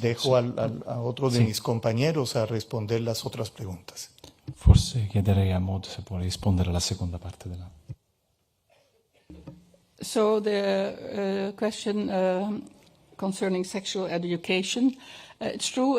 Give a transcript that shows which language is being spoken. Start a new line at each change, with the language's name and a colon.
Spanish: Dejo a otro de mis compañeros a responder las otras preguntas.
Italian: Forse chiederei a Maud se può rispondere alla seconda parte della...
English: So the question concerning sexual education, it's true.